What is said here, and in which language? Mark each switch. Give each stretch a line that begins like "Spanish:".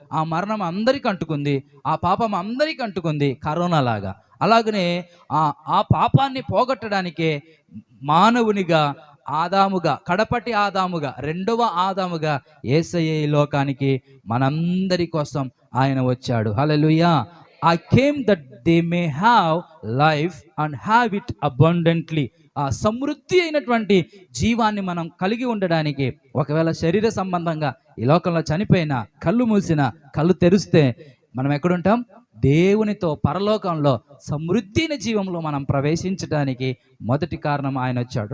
Telugu: ఆ మరణం అందరికీ అంటుకుంది, ఆ పాపం అందరికీ అంటుకుంది, కరోనా లాగా. అలాగనే ఆ పాపాన్ని పోగొట్టడానికే మానవునిగా, ఆదాముగా, కడపటి ఆదాముగా, రెండవ ఆదాముగా యేసయ్య ఈ లోకానికి మనందరి కోసం ఆయన వచ్చాడు. హల్లెలూయా.
English: I came that they may have life and have it abundantly.
Telugu: ఆ సమృద్ధి అయినటువంటి జీవాన్ని మనం కలిగి ఉండడానికి, ఒకవేళ శరీర సంబంధంగా ఈ లోకంలో చనిపోయినా, కళ్ళు మూసినా, కళ్ళు తెరిస్తే మనం ఎక్కడుంటాం? దేవునితో పరలోకంలో సమృద్ధి జీవంలో మనం ప్రవేశించడానికి మొదటి కారణం ఆయన వచ్చాడు.